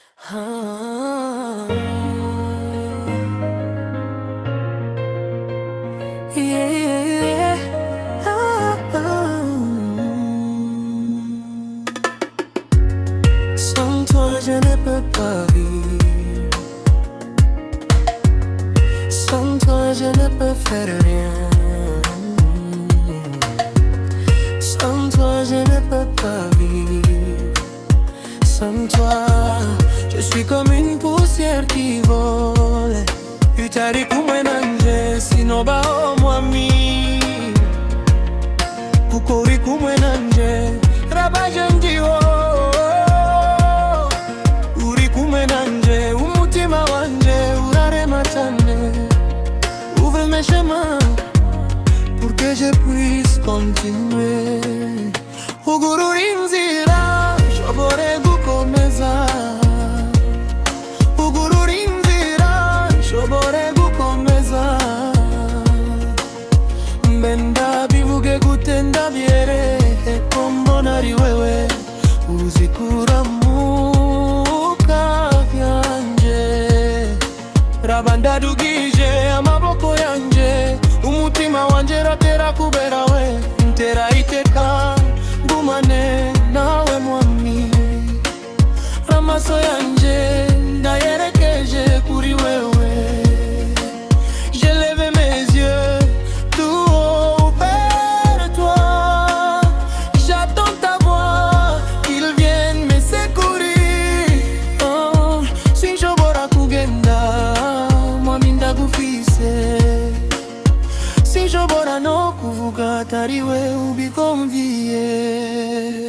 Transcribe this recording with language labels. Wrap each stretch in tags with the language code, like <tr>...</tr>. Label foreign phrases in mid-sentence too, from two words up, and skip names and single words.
<en>Ah, yeah, yeah, yeah.</en> <fr>Sans toi je ne peux pas vivre. Sans toi je ne peux faire rien. Sans toi je ne peux pas vivre. Sans toi je suis comme une poussière qui vole.</fr> <rn>Utari kumwe nanje sinoba omwami. Kuko uri kumwe nanje rabaje ndiho. Uri kumwe nanje umutima wanje urarema cyane.</rn> <fr>Ouvre mes chemins pour que je puisse continuer.</fr> <rn>Ugurura inzira nshobore gukomeza. Ugurura inzira nshobore gukomeza. Mbe ndabivuge gute ndabyereke ko mbona ari wewe uzikura mu kavyanjye. Raba ndadugije amaboko yanje, umutima wanje ratera kubera we. Ntera iteka ngumane nawe mwami. Amaso yanje ndayerekeje kuri wewe.</rn> <fr>Je lève mes yeux tout haut vers toi. J'attends ta voix, qu'il vienne me secourir.</fr> <rn>Oh, sinshobora kugenda mwami ndagufise. Sinshobora no kuvuga atari we ubikonviye.</rn>